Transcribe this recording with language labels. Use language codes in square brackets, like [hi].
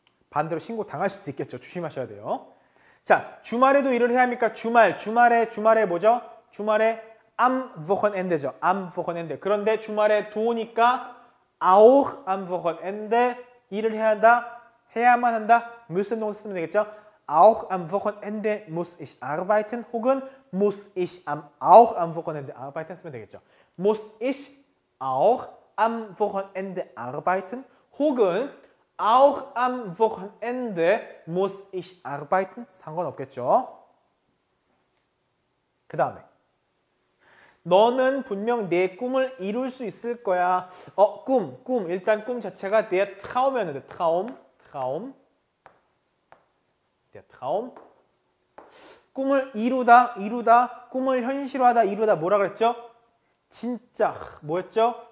[ko] 반대로 신고 당할 수도 있겠죠. 조심하셔야 돼요. 자, 주말에도 일을 해야 합니까? 주말에 뭐죠? 주말에 am Wochenende죠. am Wochenende. 그런데 주말에 도우니까 [de] auch am Wochenende [ko] 일을 해야 한다. 해야만 한다. müssen 동사 쓰면 되겠죠. [de] auch am Wochenende muss ich arbeiten. 혹은 muss ich auch am Wochenende arbeiten [ko] 쓰면 되겠죠. [de] muss ich auch am Wochenende arbeiten. 혹은 auch am Wochenende muss ich arbeiten. [ko] 상관없겠죠. 그 다음에 너는 분명 내 꿈을 이룰 수 있을 거야. 꿈. 일단 꿈 자체가 der Traum이었는데 Traum. der Traum. 꿈을 이루다. 꿈을 현실화하다. 이루다. 뭐라 그랬죠? 진짜. 뭐였죠?